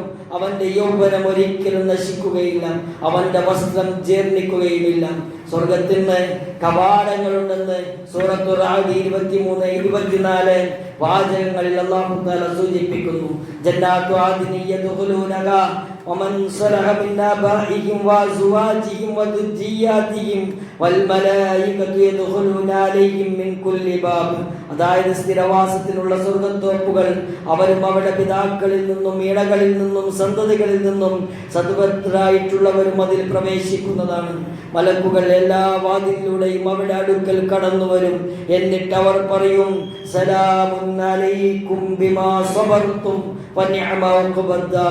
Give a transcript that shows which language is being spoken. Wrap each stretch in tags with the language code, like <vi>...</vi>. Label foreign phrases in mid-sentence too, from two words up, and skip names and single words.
<ml>അവന്റെ യൗവനം ഒരിക്കലും നശിക്കുകയില്ല. അവന്റെ വസ്ത്രം ജീർണിക്കുകയുമില്ല. സ്വർഗത്തിന് കവാടങ്ങളുണ്ടെന്ന് സൂറത്തുൽ റഅദ് 23, 24 വാചകങ്ങളിൽ</ml> <ar>الله تعالى</ar> <ml>സൂചിപ്പിക്കുന്നു.</ml> <ar>جنات عدن يدخلونها ومن صلح من آبائهم وأزواجهم وذرياتهم والملائكة يدخلون عليهم من كل باب.</ar> <ml>അതായത് സ്ഥിരവാസത്തിനുള്ള സ്വർഗ്ഗത്തോപ്പുകൾ അവരും അവരുടെ പിതാക്കളിൽ നിന്നും ഇണകളിൽ നിന്നും സന്തതികളിൽ നിന്നും സദ്വൃത്തരായിട്ടുള്ളവരും അതിൽ പ്രവേശിക്കുന്നതാണ്. മലക്കുകൾ എല്ലാ വാതിലിലൂടെയും അവരുടെ അടുക്കൽ കടന്നു വരും. എന്നിട്ട് അവർ പറയും,</ml> <ar>سلام عليكم بما صبرتم فنعم عقبى الدار.</ar>